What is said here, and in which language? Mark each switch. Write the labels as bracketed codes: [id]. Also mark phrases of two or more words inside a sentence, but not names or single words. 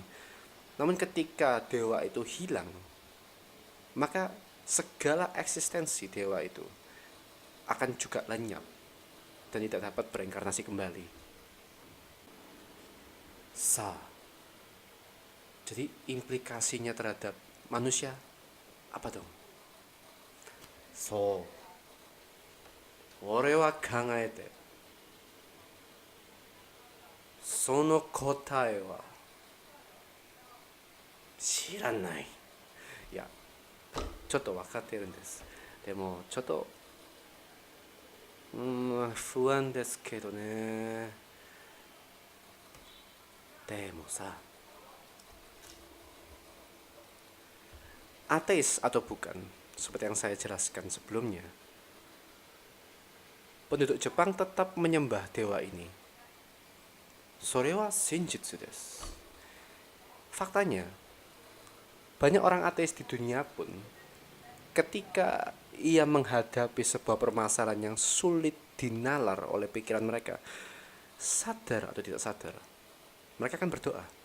[id] Namun ketika dewa itu hilang, maka segala eksistensi dewa itu akan juga lenyap dan tidak dapat bereinkarnasi kembali. Jadi implikasinya terhadap manusia apa dong? [ja] 俺は考えて. その答えは知らない. Ya, ちょっと分かってるんです。でもちょっと不安ですけどね。 [id] でもさ、ateis atau bukan, seperti yang saya jelaskan sebelumnya, penduduk Jepang tetap menyembah dewa ini. [ja] それは真実です. [id] Faktanya, banyak orang ateis di dunia pun ketika ia menghadapi sebuah permasalahan yang sulit dinalar oleh pikiran mereka, sadar atau tidak sadar, mereka akan berdoa.